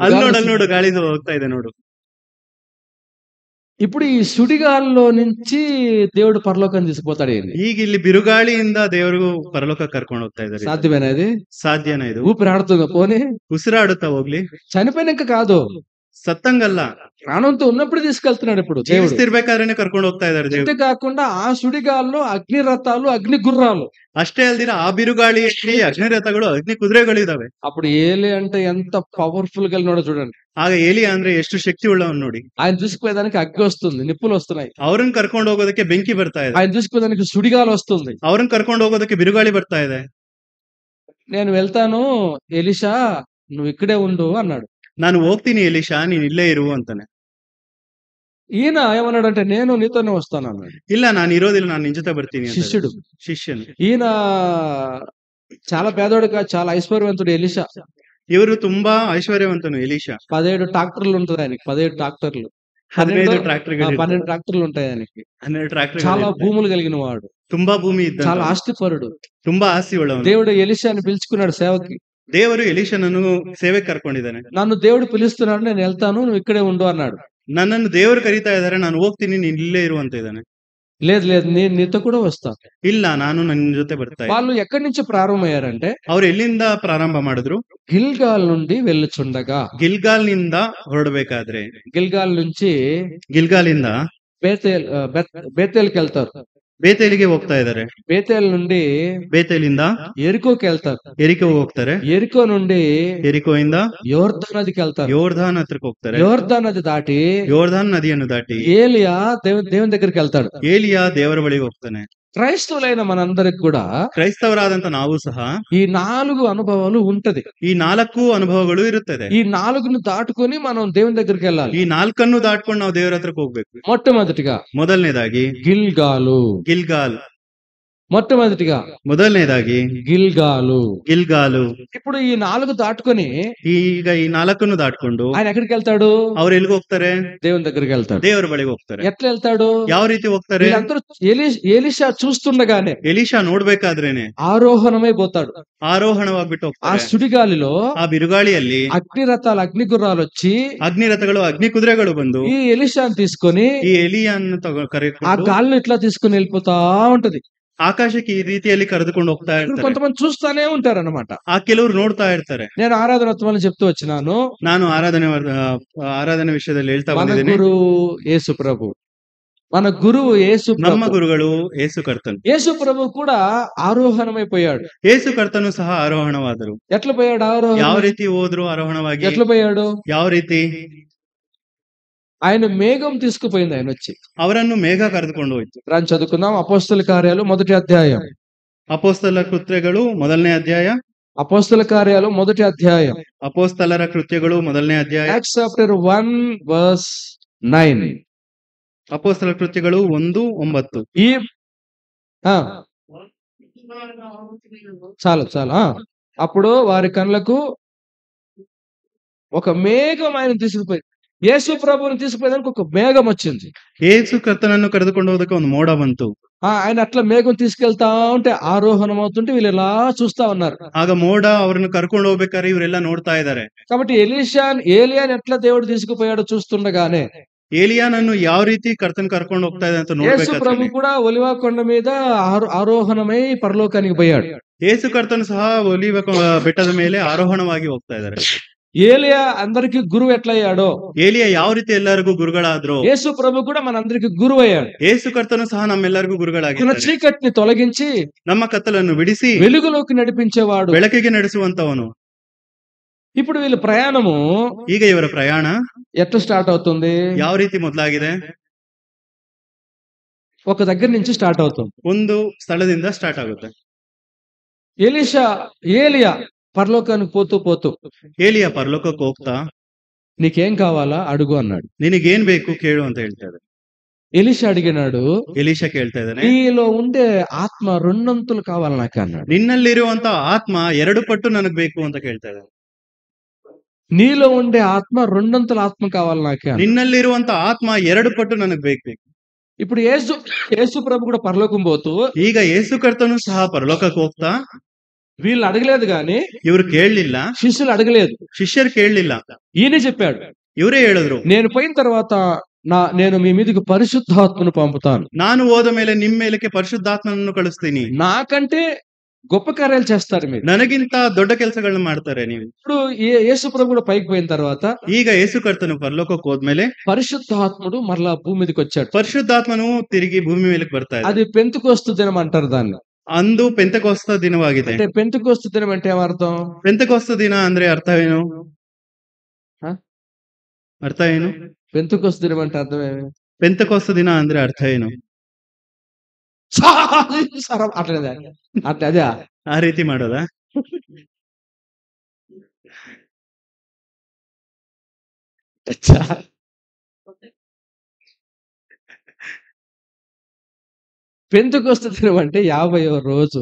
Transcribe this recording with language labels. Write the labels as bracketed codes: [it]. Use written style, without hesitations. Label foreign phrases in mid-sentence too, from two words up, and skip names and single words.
[kn] ಅಲ್ಲಿ ನೋಡು ಗಾಳಿ ಹೋಗ್ತಾ ಇದೆ ನೋಡು. [te] ఇప్పుడు ఈ సుడిగాల్లో నుంచి దేవుడు పరలోకం తీసుకుపోతాడు. [kn] ಈಗ ಇಲ್ಲಿ ಬಿರುಗಾಳಿಯಿಂದ ದೇವರು ಪರಲೋಕ ಕರ್ಕೊಂಡು ಹೋಗ್ತಾ ಇದ್ದಾರೆ. [te] సాధ్యమేనా ఇది? [kn] ಸಾಧ್ಯನಾ ಇದು? [te] ఊపిరి ఆడుతుందా పోనీ? [kn] ಉಸಿರಾಡುತ್ತಾ ಹೋಗ್ಲಿ. [te] చనిపోయినాక కాదు, [kn] ಸತ್ತಂಗಲ್ಲ, [te] ప్రాణంతో ఉన్నప్పుడు తీసుకెళ్తున్నాడు ఇప్పుడు దేవుడు. [kn] ಜೀವಿಸ್ತಿರ್ಬೇಕಾದ್ರೆ ಕರ್ಕೊಂಡು ಹೋಗ್ತಾ ಇದ್ದಾರೆ ದೇವರು. [te] అంతే కాకుండా ఆ సుడిగాల్లో అగ్ని రథాలు అగ్ని గుర్రాలు. [kn] ಅಷ್ಟೇ ಅಲ್ದಿರ ಆ ಬಿರುಗಾಳಿಯಲ್ಲಿ ಅಗ್ನಿ ರಥಗಳು ಅಗ್ನಿ ಕುದುರೆಗಳು ಇದಾವೆ. [te] అప్పుడు ఏలి అంటే ఎంత పవర్ఫుల్ గా ఉన్నాడో చూడండి. [kn] ಆಗ ಏಲಿಯಾ ಅಂದ್ರೆ ಎಷ್ಟು ಶಕ್ತಿ ಉಳ್ಳವನ್ ನೋಡಿ. [te] ఆయన చూసుకుపోయేదానికి అగ్గి వస్తుంది, నిప్పులు వస్తున్నాయి. [kn] ಅವ್ರನ್ನ ಕರ್ಕೊಂಡು ಹೋಗೋದಕ್ಕೆ ಬೆಂಕಿ ಬರ್ತಾ ಇದೆ. [te] ఆయన చూసుకుపోయేదానికి సుడిగాలు వస్తుంది. [kn] ಅವ್ರನ್ನ ಕರ್ಕೊಂಡು ಹೋಗೋದಕ್ಕೆ ಬಿರುಗಾಳಿ ಬರ್ತಾ ಇದೆ. [te] నేను వెళ్తాను ఎలీషా, నువ్వు ఇక్కడే ఉండు అన్నాడు. [kn] ನಾನು ಹೋಗ್ತೀನಿ ಎಲೀಶಾ, ನೀನ್ ಇಲ್ಲೇ ಇರು ಅಂತಾನೆ. [te] ఈయన ఏమన్నాడంటే నేను నీతోనే వస్తాను అన్నాడు. [kn] ಇಲ್ಲ ನಾನು ఇರೋದಿಲ್ಲ, ನಾನು ನಿನ್ జೊತೆ ಬರ್ತೀನಿ ಅಂತ. [te] శిష్యుడు, [kn] ಶಿಷ್ಯನು. [te] ఈయన చాలా పేదోడుగా చాలా ఐశ్వర్యవంతుడు ఎలీషా. [kn] ಇವರು ತುಂಬಾ ಐಶ್ವರ್ಯವಂತನು ಎಲೀಶಾ. [te] 17 ట్రాక్టర్లు ఉంటుంది ఆయనకి. 17 ట్రాక్టర్లు, [kn] 15 ಟ್ರಾಕ್ಟರ್ಗಳು, [te] 12 ట్రాక్టర్లు ఉంటాయి ఆయనకి. [kn] 12 ಟ್ರಾಕ್ಟರ್. [te] చాలా భూములు కలిగిన వాడు, [kn] ತುಂಬಾ ಭೂಮಿ ಇದ್ದ, [te] చాలా ఆస్తిపరుడు. [kn] ತುಂಬಾ ಆಸ್ತಿ ಉಳ್ಳವನು. [te] దేవుడు ఎలీషాని పిలుచుకున్నాడు సేవకి. [kn] ದೇವರು ಎಲೀಶನನ್ನು ಸೇವೆಗೆ ಕರ್ಕೊಂಡಿದ್ದಾನೆ. [te] నన్ను దేవుడు పిలుస్తున్నాడు, నేను వెళ్తాను, నువ్వు ఇక్కడే ఉండు అన్నాడు. [kn] ನನ್ನನ್ನು ದೇವರು ಕರೀತಾ ಇದ್ದಾರೆ, ನಾನು ಹೋಗ್ತೀನಿ, ನೀನ್ ಇಲ್ಲೇ ಇರು ಅಂತ ಇದ್ದಾನೆ. [te] లేదు నేను నీతో కూడా వస్తాను. [kn] ಇಲ್ಲ, ನಾನು ನನ್ನ ಜೊತೆ ಬರ್ತಾ ಇದ್ದೀನಿ. [te] వాళ్ళు ఎక్కడి నుంచి ప్రారంభమయ్యారంటే [kn] ಅವ್ರು ಎಲ್ಲಿಂದ ಪ್ರಾರಂಭ ಮಾಡಿದ್ರು? [te] గిల్గాల్ నుండి వెళ్ళుచుండగా. [kn] ಗಿಲ್ಗಾಲ್ ನಿಂದ ಹೊರಡಬೇಕಾದ್ರೆ, [te] గిల్గాల్ నుంచి [kn] ಗಿಲ್ಗಾಲಿಂದ [te] బేతేల్కి వెళ్తారు. [kn] ಬೇತೇಲಿಗೆ ಹೋಗ್ತಾ ಇದ್ದಾರೆ. [te] బేతేల్ నుండి [kn] ಬೇತೇಲಿಂದ [te] ఎరికోకి వెళ్తారు. [kn] ಎರಿಕೋ ಹೋಗ್ತಾರೆ. [te] ఎరికో నుండి [kn] ಎರಿಕೋಯಿಂದ [te] యోర్దాన్ నదికి వెళ్తారు. [kn] ಯೋರ್ಧಾನ್ ಹತ್ರಕ್ಕೆ ಹೋಗ್ತಾರೆ. [te] యోర్దాన్ నది దాటి [kn] ಯೋರ್ಧಾನ್ ನದಿಯನ್ನು ದಾಟಿ [te] ఏలియా దేవుని దగ్గరికి వెళ్తాడు. [kn] ಏಲಿಯಾ ದೇವರ ಬಳಿಗೆ ಹೋಗ್ತಾನೆ. [te] క్రైస్తవులైన మనందరికి కూడా [kn] ಕ್ರೈಸ್ತವರಾದಂತ ನಾವು ಸಹ [te] ఈ 4 అనుభవాలు ఉంటది. [kn] ಈ 4 ಅನುಭವಗಳು ಇರುತ್ತದೆ. [te] ఈ 4ను దాటుకొని మనం దేవుని దగ్గరికి వెళ్ళాలి. [kn] ಈ 4 ದಾಟ್ಕೊಂಡು ನಾವು ದೇವರ ಹತ್ರಕ್ಕೆ ಹೋಗ್ಬೇಕು. [te] మొట్టమొదటిగా [kn] ಮೊದಲನೇದಾಗಿ [te] గిల్గాలు. [kn] ಮೊದಲನೇದಾಗಿ ಗಿಲ್ಗಾಲು. [te] ఇప్పుడు ఈ 4 దాటుకొని [kn] ಈಗ ಈ 4 ದಾಟ್ಕೊಂಡು [te] ఆయన ఎక్కడికి వెళ్తాడు? [kn] ಅವ್ರು ಎಲ್ಲಿಗೆ ಹೋಗ್ತಾರೆ? [te] దేవుని దగ్గరికి వెళ్తాడు. [kn] ದೇವರ ಬಳಿಗೆ ಹೋಗ್ತಾರೆ. [te] ఎట్లా వెళ్తాడు? [kn] ಯಾವ ರೀತಿ ಹೋಗ್ತಾರೆ? [te] వీళ్ళందరూ ఎలీషా చూస్తుండగానే [kn] ಎಲೀಶಾ ನೋಡ್ಬೇಕಾದ್ರೇನೆ [te] ఆరోహణమై పోతాడు. [kn] ಆರೋಹಣವಾಗ್ಬಿಟ್ಟು [te] ఆ [kn] ಹೋಗ್ತಾರೆ. [te] సుడిగాలిలో [kn] ಆ ಬಿರುಗಾಳಿಯಲ್ಲಿ [te] అగ్ని రథాలు అగ్ని గుర్రాలు వచ్చి [kn] ಅಗ್ನಿ ರಥಗಳು ಅಗ್ನಿ ಕುದುರೆಗಳು ಬಂದು [te] ఈ ఎలీషాని తీసుకొని [kn] ಈ ಎಲಿಯನ್ನು [te] ఆ [kn] ಕರೆಕೊಂಡು [te] గాలిని ఇట్లా తీసుకుని వెళ్ళిపోతా ఉంటది. [kn] ಆಕಾಶಕ್ಕೆ ಈ ರೀತಿಯಲ್ಲಿ ಕರೆದುಕೊಂಡು ಹೋಗ್ತಾ ಇರ್ತಾರೆ. [te] కొంతమంది చూస్తానే ఉంటారన్నమాట. [kn] ಆ ಕೆಲವರು ನೋಡ್ತಾ ಇರ್ತಾರೆ. [te] నేను ఆరాధనత్వాలు చెప్తూ వచ్చినాను. [kn] ನಾನು ಆರಾಧನೆ ವಿಷಯದಲ್ಲಿ ಹೇಳ್ತಾ [te] మన [kn] ಬಂದಿದ್ದೇನೆ. [te] గురు యేసు ప్రభు, మన గురువు యేసు [kn] ನಮ್ಮ [te] ప్రభు. [kn] ಗುರುಗಳು ಯೇಸು ಕರ್ತನು. [te] యేసు ప్రభు కూడా ఆరోహణమైపోయాడు. [kn] ಯೇಸು ಕರ್ತನು ಸಹ ಆರೋಹಣವಾದರು. [te] ఎట్లా పోయాడు [kn] ಯಾವ [te] ఆరోహణ? [kn] ರೀತಿ ಹೋದ್ರು ಆರೋಹಣವಾಗಿ? [te] ఎట్లా పోయాడు? [kn] ಯಾವ ರೀತಿ? [te] ఆయన మేఘం తీసుకుపోయింది ఆయన వచ్చి. [kn] ಅವರನ್ನು ಮೇಘ ಕರೆದುಕೊಂಡು ಹೋಯ್ತು. [te] రాని చదువుకుందాం. అపోస్తల కార్యాలు 1వ అధ్యాయం. [kn] ಅಪೋಸ್ತಲ ಕೃತ್ಯಗಳು 1ನೇ ಅಧ್ಯಾಯ. [te] అపోస్తల కార్యాలు 1వ అధ్యాయం. [kn] ಅಪೋಸ್ತಲರ ಕೃತ್ಯಗಳು 1ನೇ ಅಧ್ಯಾಯ. [en] Acts chapter 1 verse 9. [kn] ಅಪೋಸ್ತಲ ಕೃತ್ಯಗಳು 1:9. [te] ఈ ఆ చాలు చాలు. అప్పుడు వారి కళ్ళకు ఒక మేఘం ఆయన తీసుకుపోయి, యేసు ప్రభువుని తీసుకుపోయేదానికి ఒక మేఘం వచ్చింది. [kn] ಯೇಸು ಕರ್ತನನ್ನು ಕರೆದುಕೊಂಡು ಹೋದಕ್ಕೆ ಒಂದು ಮೋಡ ಬಂತು. [te] ఆయన అట్లా మేఘం తీసుకెళ్తా ఉంటే ఆరోహణం అవుతుంటే వీళ్ళు ఇలా చూస్తా ఉన్నారు. [kn] ಆಗ ಮೋಡ ಅವರನ್ನು ಕರ್ಕೊಂಡು ಹೋಗ್ಬೇಕಾದ್ರೆ ಇವರೆಲ್ಲ ನೋಡ್ತಾ ಇದ್ದಾರೆ. [te] కాబట్టి ఏలియాని ఎట్లా దేవుడు తీసుకుపోయాడో చూస్తుండగానే [kn] ಏಲಿಯಾನನ್ನು ಯಾವ ರೀತಿ ಕರ್ತನ್ ಕರ್ಕೊಂಡು ಹೋಗ್ತಾ ಇದೆ ಅಂತ [te] యేసు ప్రభు [kn] ನೋಡ್ಬೇಕಾದ್ರೆ [te] కూడా ఒలివ కొండ మీద ఆరోహణమై పరలోకానికి పోయాడు. [kn] ಯೇಸು ಕರ್ತನು ಸಹ ಒಲಿವ ಬೆಟ್ಟದ ಮೇಲೆ ಆರೋಹಣವಾಗಿ ಹೋಗ್ತಾ ಇದ್ದಾರೆ. [te] ఏలియా అందరికి గురువు ఎట్లయ్యాడో [kn] ಏಲಿಯಾ ಯಾವ ರೀತಿ ಎಲ್ಲರಿಗೂ ಗುರುಗಳಾದ್ರು, [te] యేసు ప్రభు కూడా మనందరికి గురువు అయ్యాడు. [kn] ಯೇಸು ಕರ್ತನು ಸಹ ನಮ್ಮೆಲ್ಲರಿಗೂ [te] మన [kn] ಗುರುಗಳಾಗಿದ್ದಾರೆ. [te] చీకటిని తొలగించి [kn] ನಮ್ಮ ಕತ್ತಲನ್ನು ಬಿಡಿಸಿ [te] వెలుగులోకి నడిపించేవాడు. [kn] ಬೆಳಕಿಗೆ ನಡೆಸುವಂತವನು. [te] ఇప్పుడు వీళ్ళ ప్రయాణము [kn] ಈಗ ಇವರ ಪ್ರಯಾಣ [te] ఎట్లా స్టార్ట్ అవుతుంది? [kn] ಯಾವ ರೀತಿ ಮೊದಲಾಗಿದೆ? [te] ఒక దగ్గర నుంచి స్టార్ట్ అవుతుంది. [kn] ಒಂದು ಸ್ಥಳದಿಂದ ಸ್ಟಾರ್ಟ್ ಆಗುತ್ತೆ. [te] ఏలియా పరలోకానికి పోతూ పోతూ [kn] ಏಲಿಯಾ ಪರಲೋಕಕ್ಕೆ ಹೋಗ್ತಾ [te] నీకేం కావాలా అడుగు అన్నాడు. [kn] ನಿನಗೇನ್ ಬೇಕು ಕೇಳು ಅಂತ ಹೇಳ್ತಾರೆ. [te] ఎలీషా అడిగినాడు, [kn] ಎಲೀಷಾ ಕೇಳ್ತಾ ಇದ್ದಾನೆ, [te] నీలో ఉండే ఆత్మ రెండొంతులు కావాలి నాకు అన్నాడు. [kn] ನಿನ್ನಲ್ಲಿರುವಂತ ಆತ್ಮ 2 ಪಟ್ಟು ನನಗ್ ಬೇಕು ಅಂತ ಕೇಳ್ತಾ ಇದ್ದಾನೆ. [te] నీలో ఉండే ఆత్మ రెండొంతుల ఆత్మ కావాలి నాకే. [kn] ನಿನ್ನಲ್ಲಿರುವಂತ ಆತ್ಮ 2 ಪಟ್ಟು ನನಗ್ ಬೇಕು. [te] ఇప్పుడు యేసు ప్రభు కూడా పరలోకం పోతూ [kn] ಈಗ ಯೇಸು ಕರ್ತನು ಸಹ ಪರಲೋಕಕ್ಕೆ ಹೋಗ್ತಾ [te] వీళ్ళు అడగలేదు గాని [kn] ಇವ್ರು ಕೇಳಲಿಲ್ಲ, [te] శిష్యులు అడగలేదు, [kn] ಶಿಷ್ಯರು ಕೇಳಲಿಲ್ಲ, [te] ఈయనే చెప్పాడు. [kn] ಇವರೇ ಹೇಳಿದ್ರು, [te] నేను పోయిన తర్వాత నేను మీ మీదకి పరిశుద్ధాత్మను పంపుతాను. [kn] ನಾನು ಹೋದ ಮೇಲೆ ನಿಮ್ ಮೇಲಕ್ಕೆ ಪರಿಶುದ್ಧಾತ್ಮನನ್ನು ಕಳಿಸ್ತೀನಿ. [te] నాకంటే గొప్ప కార్యాలు చేస్తారు మీరు. [kn] ನನಗಿಂತ ದೊಡ್ಡ ಕೆಲಸಗಳನ್ನ ಮಾಡ್ತಾರೆ ನೀವು. [te] ఇప్పుడు యేసు ప్రభు కూడా పైకి పోయిన తర్వాత [kn] ಈಗ ಯೇಸು ಕರ್ತನು ಪರಲೋಕಕ್ಕೆ ಹೋದ್ಮೇಲೆ [te] పరిశుద్ధాత్ముడు మరలా భూమి మీదకి వచ్చాడు. [kn] ಪರಿಶುದ್ಧಾತ್ಮನು ತಿರುಗಿ ಭೂಮಿ ಮೇಲಕ್ಕೆ ಬರ್ತಾ ಇದೆ. [te] అది పెంతెకోస్తు దినం అంటారు దాన్ని. [kn] ಅಂದು ಪೆಂತೆಕೋಸ್ತ ದಿನವಾಗಿದೆ. [te] అంటే పెంతెకోస్తు దినం అంటే ఏమర్థం? [kn] ಪೆಂತೆಕೋಸ್ತ ದಿನ ಅಂದ್ರೆ ಅರ್ಥವೇನು? ಅರ್ಥ ಏನು? [te] పెంతెకోస్తు దినం అంటే అర్థమేమి? [kn] ಪೆಂತೆಕೋಸ್ತ ದಿನ ಅಂದ್ರೆ ಅರ್ಥ ಏನು? [te] అట్లే అదే [kn] ಆ ರೀತಿ ಮಾಡೋದಾ? [te] పెంతెకోస్తు దినం అంటే 50వ రోజు.